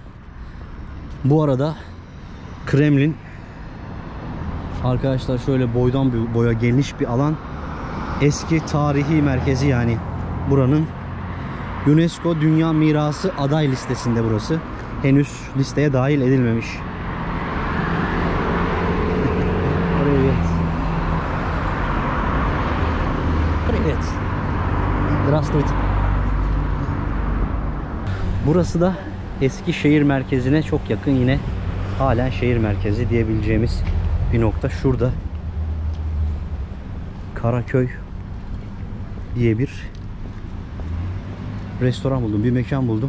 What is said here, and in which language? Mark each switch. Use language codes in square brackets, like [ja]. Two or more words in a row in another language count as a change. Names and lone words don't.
[tr] Bu arada Kremlin arkadaşlar şöyle boydan boya geniş bir alan. Eski tarihi merkezi, yani buranın UNESCO Dünya Mirası aday listesinde burası. Henüz listeye dahil edilmemiş. [ru] Привет. Привет. Здравствуйте. [tr] Burası da eski şehir merkezine çok yakın, yine halen şehir merkezi diyebileceğimiz bir nokta. Şurada Karaköy diye bir restoran buldum, bir mekan buldum.